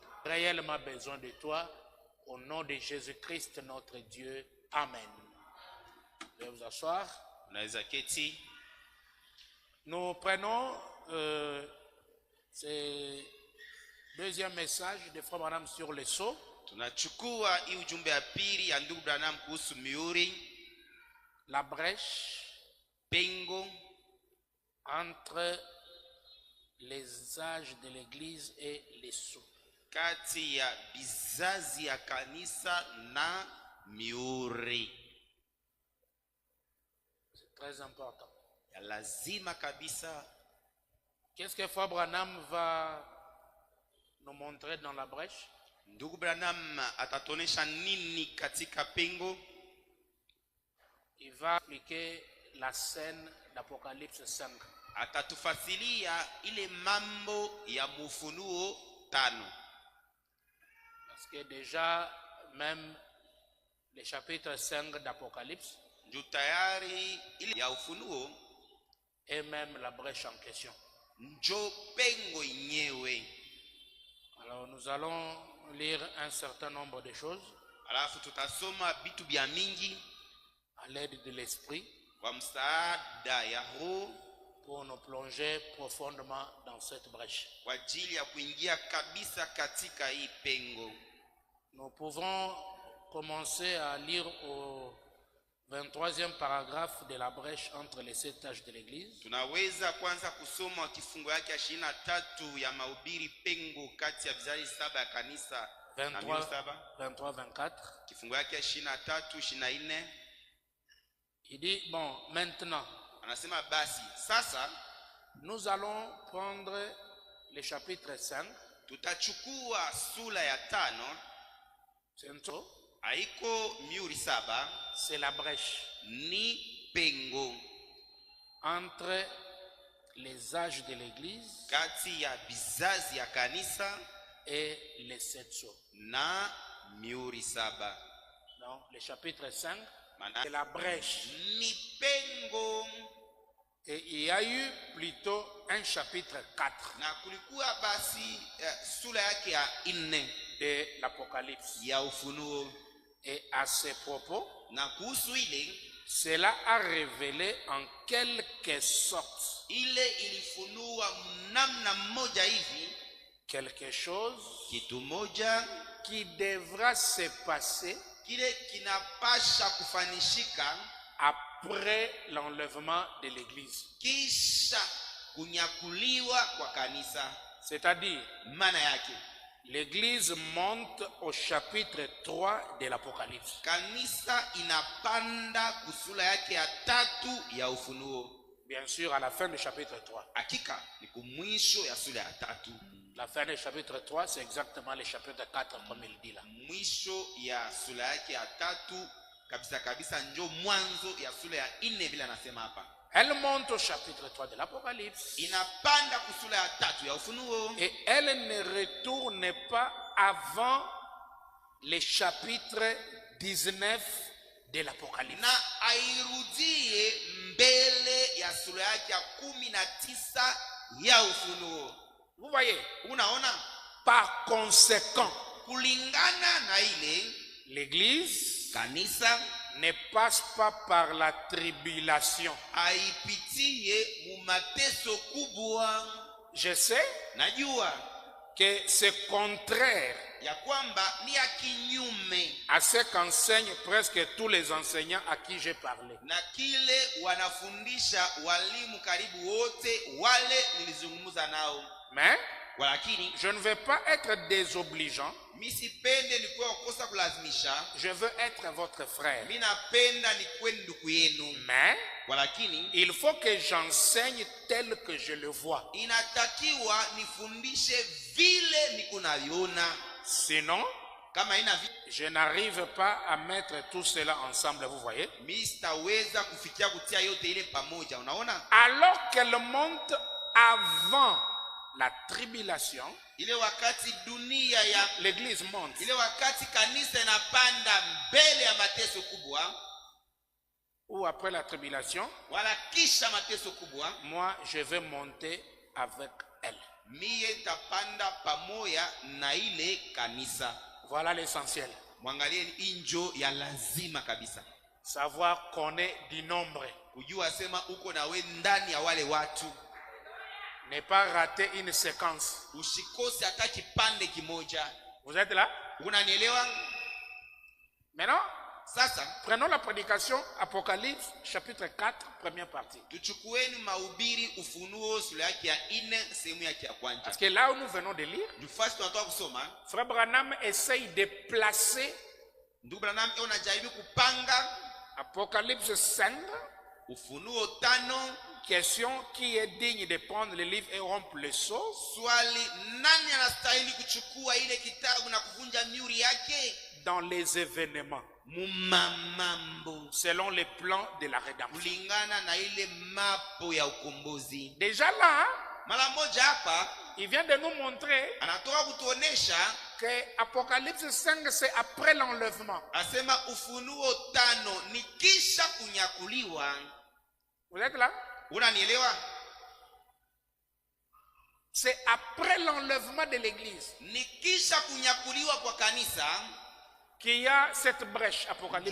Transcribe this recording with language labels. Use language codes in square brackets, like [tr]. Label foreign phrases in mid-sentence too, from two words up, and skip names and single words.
[fr] Réellement besoin de toi, au nom de Jésus-Christ, notre Dieu. Amen. Veuillez vous asseoir. Nous prenons ce deuxième message de Frère Branham sur le sceau. [sw] Tunachukua hii ujumbe ya pili ya ndugu Branham kuhusu mihuri, [fr] la brèche, [sw] pengo [fr] entre les âges de l'église et les sceaux. [sw] Kati ya bizazi ya kanisa na mihuri. [fr] C'est très important. [sw] Ya lazima kabisa. [fr] Qu'est-ce que Frère Branham va nous montrer dans la brèche? [sw] Ndugu Branham atatonesha nini katika pengo? [fr] Il va expliquer la scène d'Apocalypse 5. [sw] Atatufasilia ile mambo ya Ufunuo 5. [fr] Parce que déjà, même le chapitre 5 d'Apocalypse [sw] tayari ile ya Ufunuo [fr] et même la brèche en question. [sw] Njo pengo yenyewe. [fr] Alors nous allons lire un certain nombre de choses. [sw] Alafu tutasoma bitu bya mingi [fr] à l'aide de l'esprit [sw] kwa msaada ya Roho [fr] pour nous plonger profondément dans cette brèche. [sw] Kwa ajili ya kuingia kabisa katika hii pengo. [fr] Nous pouvons commencer à lire au 23e paragraphe de la brèche entre les 7 âges de l'église. [sw] Tunaweza kwanza kusoma kifungo yake 23 ya mahubiri pengo kati ya vizazi 7 ya kanisa 23-24. Kifungo yake 23-24. [fr] Il dit, bon, maintenant, [sw] anasema basi, sasa, [fr] nous allons prendre le chapitre 5. [sw] Tutachukua sura ya 5. Haiko mihuri 7. [fr] C'est la brèche. [sw] Ni pengo. [fr] Entre les âges de l'église. [sw] Kati ya bizazi ya kanisa. [fr] Et les 7 sceaux. [sw] Na mihuri 7. [fr] Donc, le chapitre 5. C'est la brèche. [sw] Ni pengo. [fr] Et il y a eu plutôt un chapitre 4. [sw] Na kulikuwa basi sura yake ya 4 [fr] de l'Apocalypse. [sw] Ya Ufunuo. [fr] Et à ce propos, [sw] na kuhusu ile, [fr] cela a révélé en quelque sorte [sw] ile ilifunua namna moja hivi [fr] quelque chose [sw] kitu moja [fr] qui devra se passer [sw] kile kinapasha kufanishika [fr] après l'enlèvement de l'église, [sw] kisha kunyakuliwa kwa kanisa. [fr] C'est-à-dire, [sw] maana yake [fr] l'église monte au chapitre 3 de l'Apocalypse. [sw] Kanisa inapanda kusura yake ya 3 ya Ufunuo. [fr] Bien sûr, à la fin du chapitre 3. [sw] Hakika ni kumwisho ya sura ya 3. [fr] La fin du chapitre 3, c'est exactement le chapitre 4 comme il dit là. [sw] Mwisho ya sura yake ya 3 kabisa kabisa njo mwanzo ya sura ya 4 vile anasema hapa. [fr] Elle monte au chapitre 3 de l'Apocalypse. [sw] Inapanda kusura ya 3 ya Ufunuo. [fr] Et elle ne retourne pas avant le chapitre 19 de l'Apocalypse. [sw] Na airudie mbele ya sura yake ya 19 ya Ufunuo. [fr] Vous voyez? [sw] Unaona? [fr] Par conséquent, [sw] kulingana na ile, [fr] l'église [sw] kanisa [fr] ne passe pas par la tribulation. [sw] Aipitie mumateso kubwa. [fr] Je sais [sw] najua [fr] que c'est contraire [sw] ya kwamba ni ya kinyume [fr] à ce qu'enseignent presque tous les enseignants à qui j'ai parlé. [sw] Na kile wanafundisha walimu karibu wote wale nilizungumza nao. [fr] Mais [sw] walakini [fr] je ne veux pas être désobligeant. [sw] misipende nikuwe wakosa kulazimisha, [fr] Je veux être votre frère. [sw] minapenda nikuwe ndugu yenu, [fr] Mais [sw] walakini [fr] il faut que j'enseigne tel que je le vois. [sw] inatakiwa nifundishe vile niko naviona, [fr] Sinon, [sw] kama ina [fr] je n'arrive pas à mettre tout cela ensemble, vous voyez. [sw] mi sitaweza kufikia kutia yote ile pamoja. Unaona, [fr] Alors qu'elle monte avant la tribulation, [sw] ile wakati dunia ya [fr] l'église monte. [sw] ile wakati kanisa inapanda mbele ya mateso kubwa, [fr] Ou après la tribulation, [sw] wala kisha mateso kubwa, [fr] moi je vais monter avec elle. [sw] miye tapanda pamoja na ile kanisa. [fr] Voilà l'essentiel. [sw] Mwangalieni injo ya lazima kabisa, [fr] Savoir qu'on est du nombre. [sw] kujua sema uko nawe ndani ya wale watu, [fr] Ne pas rater une séquence. [sw] usikose hata kipande kimoja. [fr] Vous êtes là? [sw] Unanielewa? [fr] Maintenant, [sw] Sasa [fr] prenons la prédication Apocalypse chapitre 4, première partie. [sw] tuchukueni mahubiri Ufunuo sura yake ya 4 sehemu yake ya kwanza. [fr] Parce que là où nous venons de lire, [sw] Nafasi tunatoka kusoma, [fr] Frère Branham essaye de placer [sw] ndugu Branham unajaribu kupanga [fr] Apocalypse 5, [sw] Ufunuo 5, [fr] question qui est digne de prendre le livre et rompre le sceau, [sw] swali nani anastahili kuchukua ile kitabu na kuvunja miuri yake [fr] dans les événements, [sw] mumamambo [fr] selon les plans de la rédemption. [sw] kulingana na ile mapo ya ukombozi. [fr] Déjà là, [sw] Mara moja hapa [fr] il vient de nous montrer [sw] anatoka kutuonesha, [fr] que Apocalypse 5, c'est après l'enlèvement. [sw] asema Ufunuo 5 ni kisha kunyakuliwa. [fr] Vous êtes là? [sw] Unanielewa? [fr] C'est après l'enlèvement de l'église [sw] Ni kisha kunyakuliwa kwa kanisa [fr] qu'il y a cette brèche, Apocalypse